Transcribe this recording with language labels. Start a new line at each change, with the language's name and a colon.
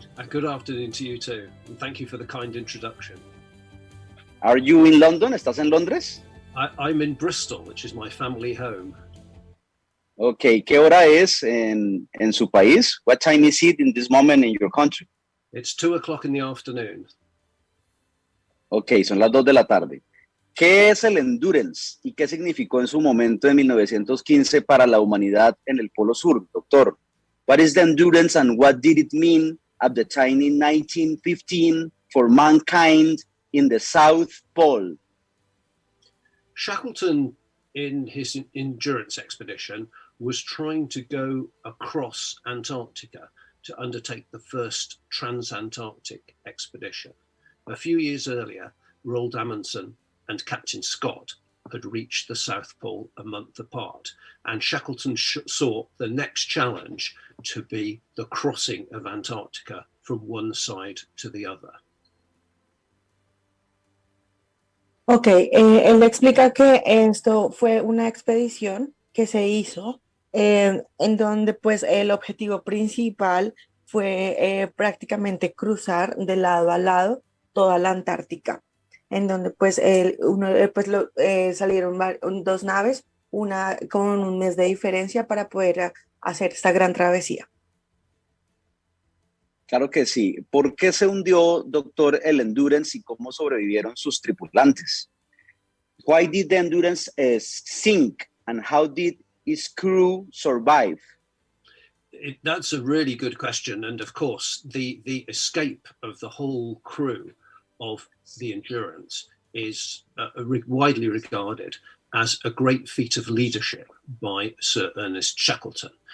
English: Good afternoon to you too, and thank you for the kind introduction. Are you in London?
Spanish: ¿Estás en Londres?
English: I'm in Bristol, which is my family home.
Spanish: Ok, ¿qué hora es en su país?
English: What time is it in this moment in your country? It's 2:00 in the afternoon.
Spanish: Ok, son las 2 de la tarde. ¿Qué es el Endurance y qué significó en su momento en 1915 para la humanidad en el Polo Sur, doctor?
English: What is the Endurance and what did it mean at the time in 1915 for mankind in the South Pole? Shackleton, in his endurance expedition, was trying to go across Antarctica to undertake the first transantarctic expedition. A few years earlier, Roald Amundsen and Captain Scott had reached the South Pole a month apart, and Shackleton saw the next challenge to be the crossing of Antarctica from one side to the other.
Spanish: Ok, él explica que esto fue una expedición que se hizo en donde pues el objetivo principal fue prácticamente cruzar de lado a lado toda la Antártica, en donde pues, salieron dos naves, una con un mes de diferencia para poder hacer esta gran travesía. Claro que sí. ¿Por qué se hundió, doctor, el Endurance y cómo sobrevivieron sus tripulantes?
English: Why did the Endurance sink and how did its crew survive? That's a really good question. And of course, the escape of the whole crew of the Endurance is widely regarded as a great feat of leadership by Sir Ernest Shackleton.